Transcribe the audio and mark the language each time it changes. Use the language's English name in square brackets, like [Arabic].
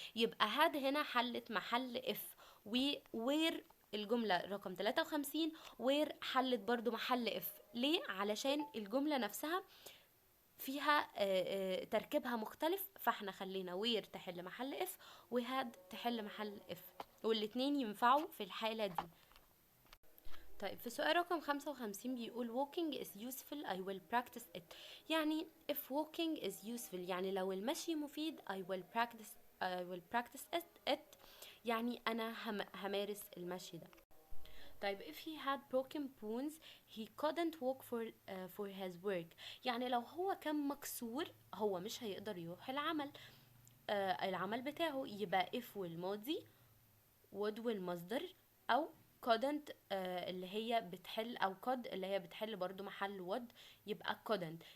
[Arabic] يبقى had هنا حلت محل if، و where الجملة رقم 53 where حلت برضو محل if. ليه؟ علشان الجملة نفسها فيها تركيبها مختلف، فاحنا خلينا where تحل محل if و had تحل محل if، والاتنين ينفعوا في الحالة دي. طيب في سؤال رقم 55 بيقول [English] walking is useful I will practice it. [Arabic] يعني [English] if walking is useful [Arabic] يعني لو المشي مفيد [English] I will practice it [Arabic] يعني أنا همارس المشي ده. [English] طيب if he had broken bones he couldn't walk for his work. [Arabic] يعني لو هو كان مكسور هو مش هيقدر يروح العمل بتاعه، يبقى if والماضي would والمصدر أو couldn't اللي هي بتحل او could اللي هي بتحل برضو محل would، يبقى couldn't.